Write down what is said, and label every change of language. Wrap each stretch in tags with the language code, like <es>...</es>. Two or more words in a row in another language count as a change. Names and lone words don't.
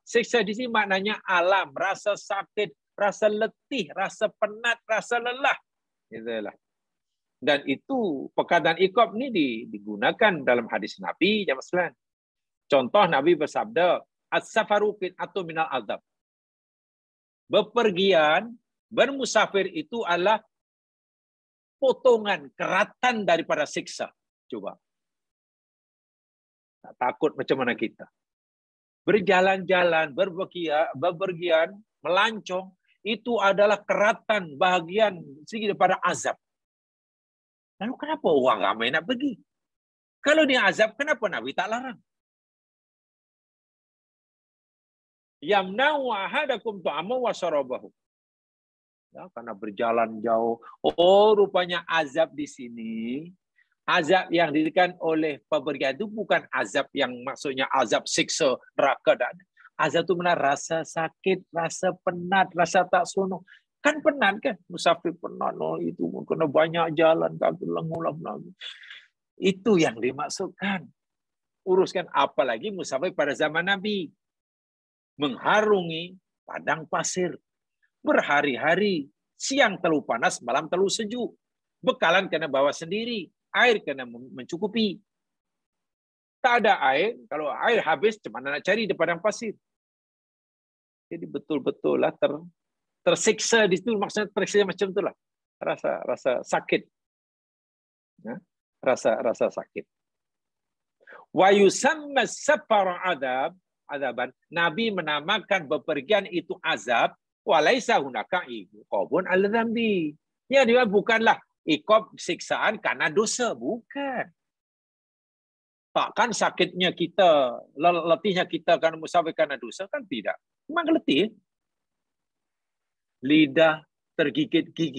<ms>Siksa di sini maknanya alam, rasa sakit, rasa letih, rasa penat, rasa lelah. Itulah. Dan itu perkataan iqab ini digunakan dalam hadis Nabi jamaah sekalian. Contoh Nabi bersabda,</ms> <ar>السفر قطعة من العذاب.</ar> <ms>Bepergian, bermusafir itu adalah potongan, keratan daripada siksa. Coba. Tak takut macam mana kita. Berjalan-jalan, bepergian, melancong, itu adalah keratan bahagian sedikit daripada azab. Lalu kenapa orang ramai nak pergi? Kalau dia azab, kenapa Nabi tak larang?</ms> <ar>يمنع أحدكم طعامه وشرابه.</ar> <ms>Ya, karena berjalan jauh. Oh, rupanya azab di sini, azab yang diberikan oleh pepergian itu bukan azab yang maksudnya azab siksa neraka. Azab itu benar rasa sakit, rasa penat, rasa tak seronok. Kan penat kan? Musafir penat, no, itu kena banyak jalan, kaki lengulam lagi. Itu yang dimaksudkan. Uruskan apalagi musafir pada zaman Nabi. Mengharungi padang pasir. Berhari-hari, siang terlalu panas, malam terlalu sejuk. Bekalan kena bawa sendiri, air kena mencukupi. Tak ada air, kalau air habis, macam mana nak cari di padang pasir? Jadi betul-betul lah tersiksa di situ, maksudnya tersiksa macam itulah. Rasa sakit. Ya? Rasa sakit.</ms> <ar>ويسمى سفر عذابا.</ar> <ms>Nabi menamakan bepergian itu azab.</ms> <ar>وليس هناك عقاب الذنب.</ar> <ms>Ya, dia bukanlah iqab siksaan karena dosa, bukan. Takkan sakitnya kita, letihnya kita karena musafir karena dosa, kan tidak. Memang letih. Lidah tergigit gigi.</ms>